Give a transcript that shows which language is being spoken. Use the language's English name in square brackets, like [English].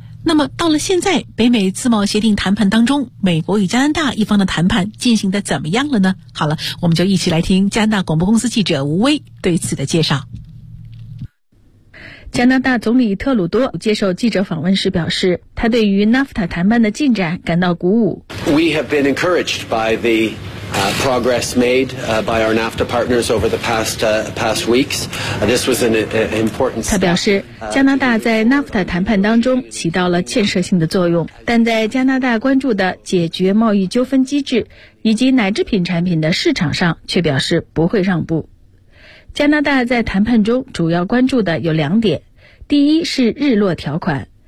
[Chinese] 那么到了现在，北美自贸协定谈判当中，美国与加拿大一方的谈判进行得怎么样了呢？好了，我们就一起来听加拿大广播公司记者吴威对此的介绍。加拿大总理特鲁多接受记者访问时表示，他对于 NAFTA 谈判的进展感到鼓舞。 [English] We have been encouraged by the progress made by our NAFTA partners over the past weeks. This was an important step. [Chinese] 他表示，加拿大在 NAFTA 谈判当中起到了建设性的作用，但在加拿大关注的解决贸易纠纷机制以及奶制品产品的市场上，却表示不会让步。加拿大在谈判中主要关注的有两点，第一是日落条款。